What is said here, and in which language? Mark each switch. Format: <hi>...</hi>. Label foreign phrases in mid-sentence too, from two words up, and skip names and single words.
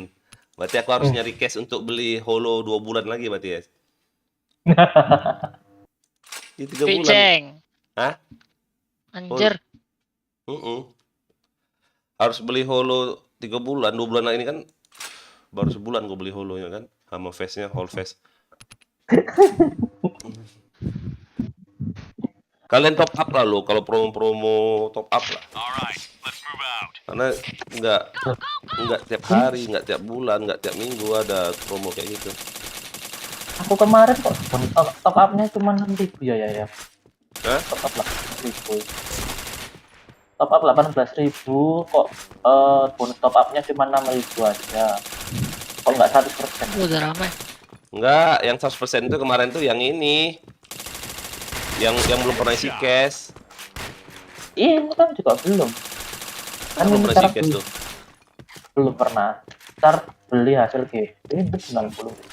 <id>Berarti aku harus nyari cash untuk beli holo 2 bulan lagi berarti ya. Di 3 bulan. Piceng. Hah? Anjir. Harus beli holo 3 bulan, 2 bulan ini kan baru sebulan gue beli holonya kan. Sama face-nya,</id> <en>whole face.</en> <id>Kalian</id> <en>top up</en> <id>lah lo kalau promo</id> <en>top up</en> <id>lah.</id> <en>Alright, let's move out.</en> <id>Karena nggak tiap hari, nggak tiap bulan, nggak tiap minggu ada promo kayak gitu. Aku kemarin kok</id> <en>top up-nya</en> <id>cuma 6.000 ya. Hah?</id> <en>Top up</en> <id>18.000.</id> <en>Top up</en> <id>18.000 kok bonus</id> <en>top up-nya</en> <id>cuma 6.000 aja. Kalau nggak 100%. Udah ramai. Nggak, yang 100% itu kemarin tuh yang ini. Yang belum pernah isi cash. Iya, ini kan juga belum. Kan Belum ini pernah cara isi cash tuh. belum pernah. Ntar beli hasil ini 90.</id>